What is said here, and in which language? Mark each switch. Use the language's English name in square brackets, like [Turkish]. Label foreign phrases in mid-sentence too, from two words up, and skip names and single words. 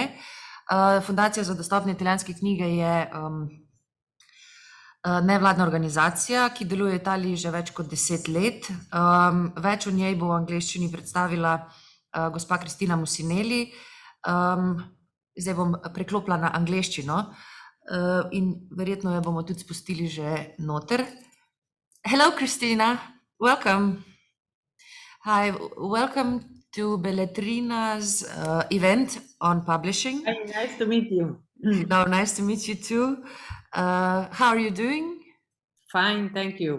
[Slovenian] Fundacija za dostopne italijanske knjige je nevladna organizacija, ki deluje v Italiji že več kot 10 let. Več o njej bo v angleščini predstavila gospa Cristina Musinelli. Zdaj bom preklopila na angleščino in verjetno jo bomo tudi spustili že noter. [English] Hello, Cristina. Welcome. Hi, welcome to Belletrina's event on publishing. Hi, nice to meet you. No, nice to meet you too. How are you doing? Fine, thank you.